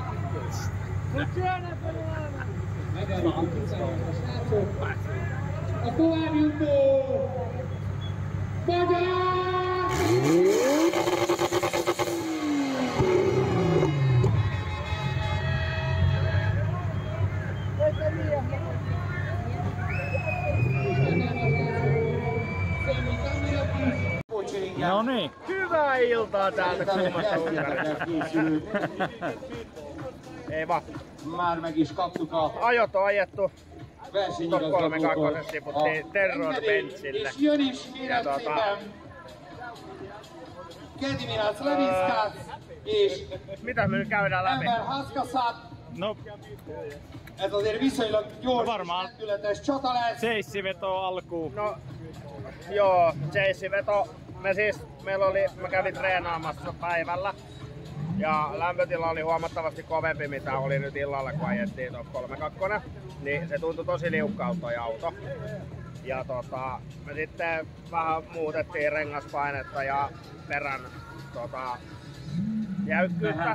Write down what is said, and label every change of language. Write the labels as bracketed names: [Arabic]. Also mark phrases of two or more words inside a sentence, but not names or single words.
[Hungarian] Megálljuk a srácok! A továbbjutó Magyar! [Finnish] No niin. Hyvää iltaa täältä kuumasta Unkarista. Ei vaan. [Hungarian] Már meg is kaptuk a [Finnish] Ajot on ajettu. [Hungarian] versenyigazgatótól [Finnish] 3-2 tiputtiin Terror Benchille. [Hungarian] És jön is, kérem szépen! Gediminas Leviskas és [Finnish] Mitä me nyt käydään läpi? [Hungarian] Enver Haskasat. No. Ez azért viszonylag gyors, lendületes csata lesz. [Finnish] Seissiveto alkuun. No, joo, seissiveto. Mä kävin treenaamassa päivällä. Ja lämpötila oli huomattavasti kovempi mitä oli nyt illalla kun ajettiin tuossa 3-2. Niin se tuntui tosi liukkaalta toi auto. Ja me sitten vähän muutettiin rengaspainetta ja perän jäykkyyttä.